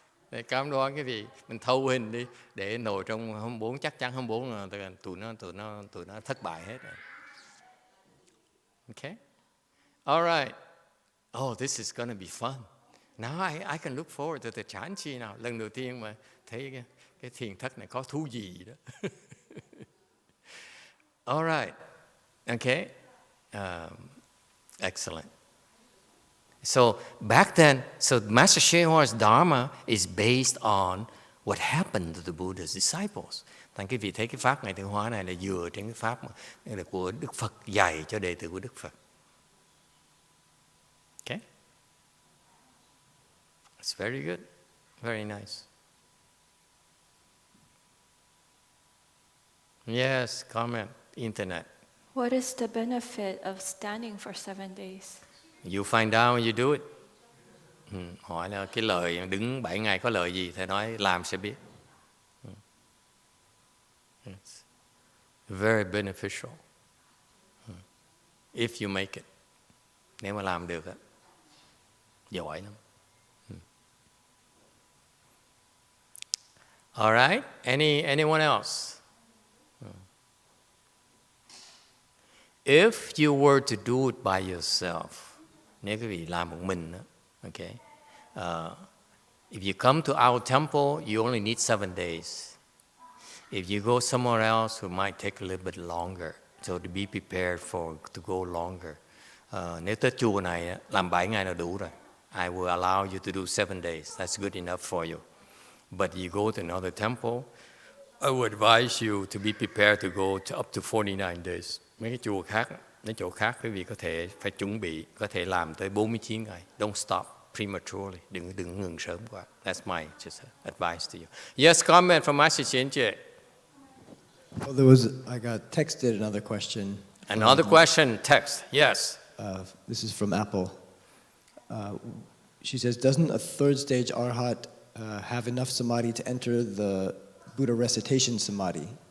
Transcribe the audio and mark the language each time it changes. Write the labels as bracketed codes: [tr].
[vi] Để cam đoan cái gì, mình thâu hình đi để nổi trong hôm 4, chắc chắn hôm 4 tụi nó thất bại hết rồi. [en] Okay? All right. Oh, this is going to be fun. Now I can look forward to the Chanchi now. [vi] Lần đầu tiên mà thấy cái thiền thất này có thú gì đó. [en] All right. Okay. Excellent. So back then, Master Shehua's Dharma is based on what happened to the Buddha's disciples. [vi] Thành cái vị thấy cái pháp Ngài Thiện Hóa này là dựa trên cái pháp của Đức Phật dạy cho đệ tử của Đức Phật. [en] Okay? It's very good. Very nice. Yes, comment, internet. What is the benefit of standing for 7 days? You find out when you do it. [vi] Hỏi là cái lợi đứng 7 ngày có lợi gì? Thầy nói làm sẽ biết. [en] It's very beneficial. If you make it. [vi] Nếu mà làm được á. Giỏi lắm. [en] All right. Anyone else? If you were to do it by yourself, [vi] nếu quý vị làm một mình, [en] okay. If you come to our temple, you only need 7 days. If you go somewhere else, it might take a little bit longer. So to be prepared to go longer. [vi] Nếu tới chùa này làm 7 ngày là đủ rồi. [en] I will allow you to do 7 days. That's good enough for you. But you go to another temple, I would advise you to be prepared to go to up to 49 days. [vi] Mấy cái chùa khác, mấy chỗ khác quý vị có thể phải chuẩn bị, có thể làm tới 49 ngày. [en] Don't stop prematurely. [vi] Đừng ngừng sớm quá. [en] That's my just advice to you. Yes, comment from Master Xianjie. Well, I got texted another question. Another question, text, yes. This is from Apple. She says, doesn't a third stage Arhat have enough samadhi to enter the Buddha recitation samadhi?